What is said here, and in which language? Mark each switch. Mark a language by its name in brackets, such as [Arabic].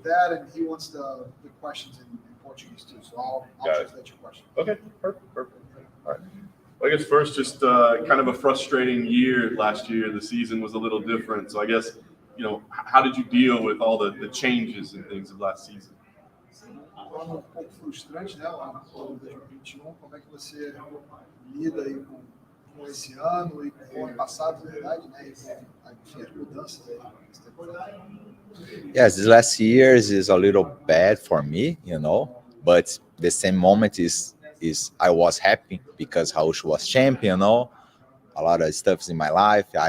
[English] That, and he wants the questions in Portuguese too. So I'll Got it. translate your question. Okay, perfect. All right. Well, I guess first, just kind of a frustrating year last year. The season was a little different. So I guess, how did you deal with all the changes and things of last season? [Portuguese] Um pouco frustrante, né? O ano de 2021. Como é que você lida aí com esse ano e com o ano passado, na verdade, né? E com as mudanças aí nessa temporada? [English] Yes, this last years is a little bad for me, but the same moment is I was happy because Raush was champion, a lot of stuff in my life.